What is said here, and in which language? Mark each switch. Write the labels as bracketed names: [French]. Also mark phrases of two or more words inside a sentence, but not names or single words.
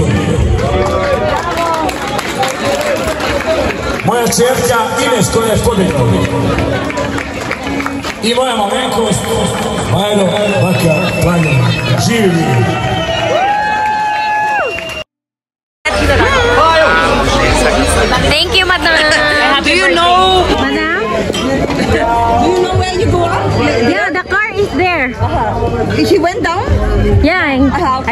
[Bosnian] moja čerka Ines koja je pobjegla i moja malenkost Majdo Baka Planja, živi mi. [English] Thank you, madam. Do you know? Madam? Do you know where you go up? Yeah, the car is there. She went down? Yeah, Okay.